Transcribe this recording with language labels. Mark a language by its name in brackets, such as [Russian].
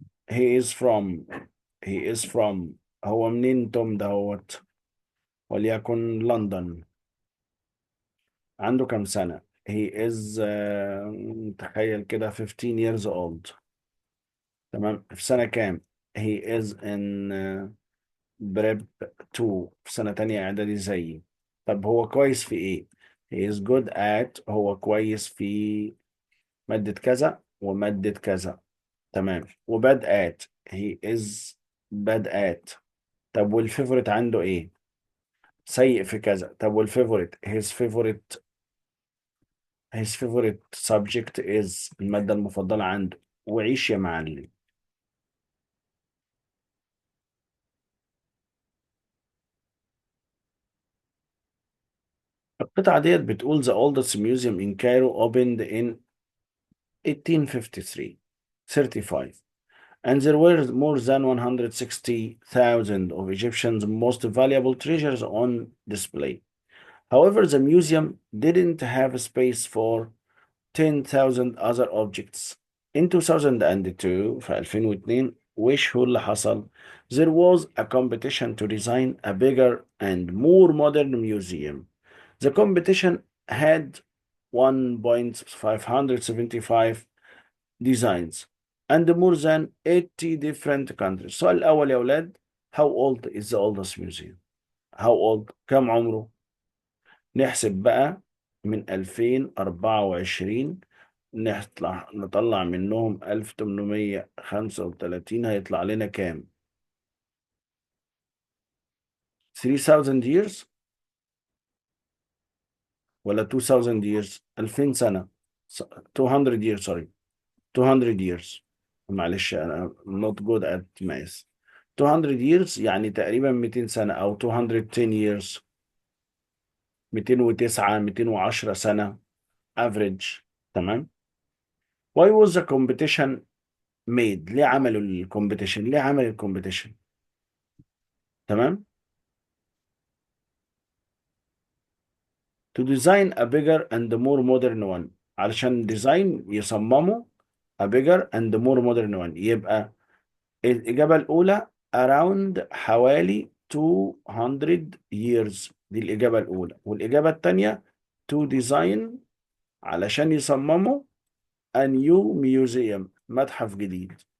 [English] he is from [Arabic] هو منين توم دهوت؟ وليكن لندن. عنده كم سنة؟ [English] he is [Arabic] تخيل كده [English] 15 years old. [Arabic] تمام. في سنة كام؟ [English] he is in prep 2. [Arabic] في سنة تانية إعدادي زيي. طب هو كويس في إيه؟ [English] he is good at. [Arabic] هو كويس في مادة كذا ومادة كذا. تمام. [English] وباد at. he is bad at. [Arabic] طب والفيفوريت عنده إيه؟ سيء في كذا. [English] طب والفيفوريت his favorite subject is. [Arabic] المادة المفضلة عنده. وعيش يا معلم. القطعة ديت بتقول [English] the oldest museum in Cairo opened in 1853 35 and there were more than 160,000 of Egyptians' most valuable treasures on display. However, the museum didn't have space for 10,000 other objects. In 2002 [Arabic] في 2002 وش هو اللي حصل؟ [English] There was a competition to design a bigger and more modern museum. The competition had 1,575 designs and more than 80 different countries. [Arabic] السؤال الأول يا أولاد: [English] How old is the oldest museum? How old؟ [Arabic] كم عمره؟ نحسب بقى من 2024 نطلع منهم 1835 هيطلع لنا كام؟ [English] 3000 years [Arabic] ولا [English] 2000 years؟ [Arabic] 2000 سنة. [English] 200 years sorry. 200 years. [Arabic] معلش أنا [English] not good at math. 200 years [Arabic] يعني تقريبا 200 سنة أو [English] 210 years. [Arabic] 209 210 سنة average. تمام. [English] Why was the competition made؟ [Arabic] ليه عملوا الكومبيتيشن؟ ليه عمل الكومبيتيشن؟ تمام. To design a bigger and more modern one. علشان ديزاين يصمموا a bigger and more modern one. يبقى الإجابة الأولى around حوالي [English] 200 years. [Arabic] دي الإجابة الأولى. والإجابة الثانية [English] to design [Arabic] علشان يصمموا [English] a new museum [Arabic] متحف جديد.